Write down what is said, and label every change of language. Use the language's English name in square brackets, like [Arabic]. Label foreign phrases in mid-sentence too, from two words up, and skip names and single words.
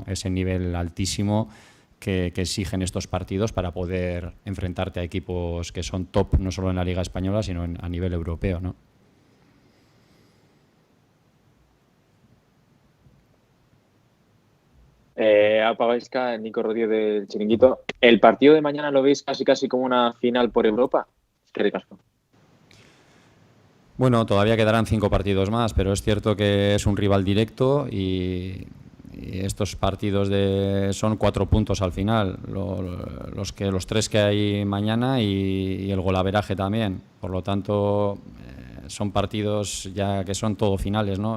[Spanish] Ese nivel altísimo que exigen estos partidos para poder enfrentarte a equipos que son top no solo en la Liga Española, sino a nivel europeo, ¿no? Gaizka, Nico Rodríguez del Chiringuito. ¿El partido de mañana lo veis casi como una final por Europa? [Basque] Eskerrik asko. [Spanish] Bueno, todavía quedarán 5 partidos más, pero es cierto que es un rival directo y estos partidos son 4 puntos al final, los 3 que hay mañana y el golaveraje también. Por lo tanto, son partidos ya que son todo finales, ¿no?